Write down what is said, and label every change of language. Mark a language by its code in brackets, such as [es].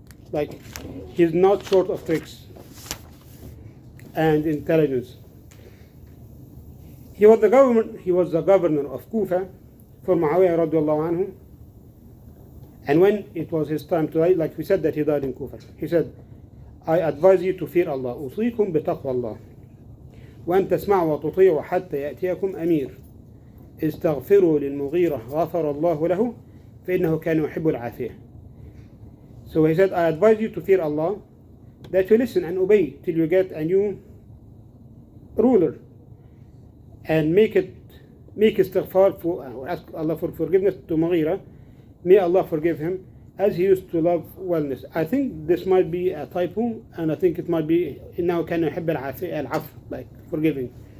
[en] Like, he's not short of tricks and intelligence. He was the governor of Kufa for Muawiyah radiallahu anhu. And when it was his time to die, like we said that he died in Kufa, he said, I advise you to fear Allah. [ar] أوصيكم بتقوى الله وأن تسمعوا وتطيعوا حتى يأتيكم أمير استغفروا للمغيرة غفر الله له فإنه كان يحب العافية. [en] So he said, I advise you to fear Allah, that you listen and obey till you get a new ruler, and make istighfar or ask Allah for forgiveness to Mughira. May Allah forgive him, as he used to love wellness. I think this might be a typo, and I think it might be [ar] إنه كان يحب العفو, [en] like forgiving.